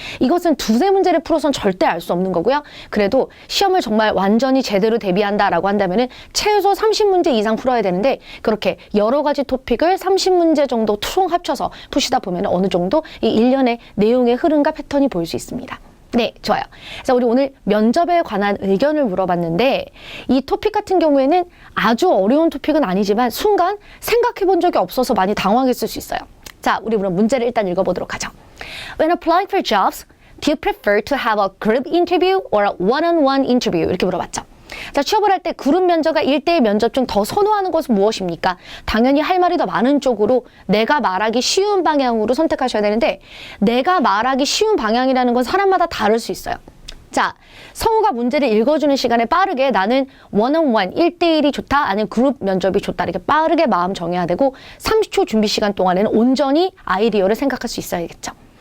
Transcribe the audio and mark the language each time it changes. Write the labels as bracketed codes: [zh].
[ko] 이것은 두세 문제를 풀어서는 절대 알 수 없는 거고요. 그래도 시험을 정말 완전히 제대로 대비한다라고 한다면은 최소 30문제 이상 풀어야 되는데 그렇게 여러 가지 토픽을 30문제 정도 총 합쳐서 푸시다 보면 어느 정도 이 일련의 내용의 흐름과 패턴이 보일 수 있습니다. 네, 좋아요. 자, 우리 오늘 면접에 관한 의견을 물어봤는데 이 토픽 같은 경우에는 아주 어려운 토픽은 아니지만 순간 생각해 본 적이 없어서 많이 당황했을 수 있어요. 자, 우리 그럼 문제를 일단 읽어보도록 하죠. [en] When applying for jobs, do you prefer to have a group interview or a one-on-one interview? [ko] 이렇게 물어봤죠. 자, 취업을 할 때 그룹 면접과 1대1 면접 중 더 선호하는 것은 무엇입니까? 당연히 할 말이 더 많은 쪽으로 내가 말하기 쉬운 방향으로 선택하셔야 되는데 내가 말하기 쉬운 방향이라는 건 사람마다 다를 수 있어요. 자, 성우가 문제를 읽어주는 시간에 빠르게 나는 원언원 1대1이 좋다 아니면 그룹 면접이 좋다 이렇게 빠르게 마음 정해야 되고 30초 준비 시간 동안에는 온전히 아이디어를 생각할 수 있어야겠죠.